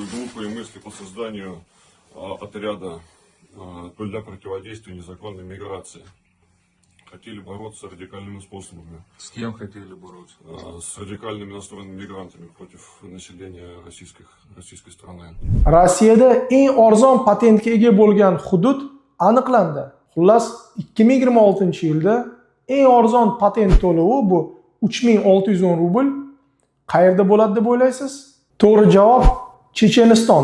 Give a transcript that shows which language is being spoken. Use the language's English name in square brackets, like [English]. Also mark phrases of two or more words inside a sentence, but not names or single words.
[Russian] задумку и мысли по созданию отряда для противодействия незаконной миграции. Хотели бороться радикальными способами. С кем хотели бороться? С радикальными настроенными мигрантами против населения российской страны. [Uzbek] Rossiyada eng arzon patentga ega bo'lgan hudud aniqlandi. Xullas, 2026-yilda eng arzon patent to'lovi bu 3610 rubl. Qayerda bo'ladi deb o'ylaysiz? To'g'ri javob Checheniston.